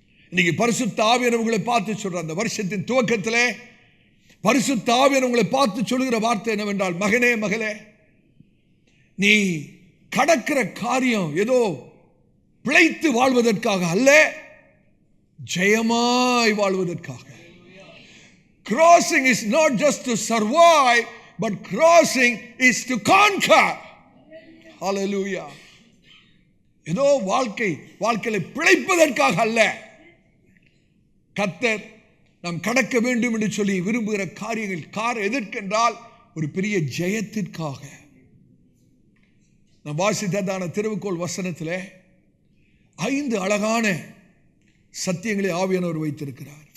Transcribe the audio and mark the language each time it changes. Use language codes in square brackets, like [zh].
[ta] இன்னைக்கு பரிசுத்த ஆவியானவர் உங்களை பார்த்து சொல்ற, அந்த வருஷத்தின் துவக்கத்திலே பரிசுத்த ஆவியானவர் உங்களை பார்த்து சொல்லுகிற வார்த்தை என்னவென்றால், மகனே மகளே, நீ கடக்கிற காரியம் ஏதோ பிழைத்து வாழ்வதற்காக அல்ல, ஜெயமாய் வாழ்வதற்காக. [en] Crossing is not just to survive, but crossing is to conquer. Hallelujah. [ta] ஏதோ வாழ்க்கையில பிழைப்பதற்காக அல்ல, கர்த்தர் நாம் கடக்க வேண்டும் என்று சொல்லி விரும்புகிற காரியங்கள் எதற்கென்றால் ஒரு பெரிய ஜெயத்திற்காக. நாம் வாசித்ததான திருவுக்கோள் வசனத்தில் 5 அழகான சத்தியங்களை ஆவியானவர் வைத்திருக்கிறார்.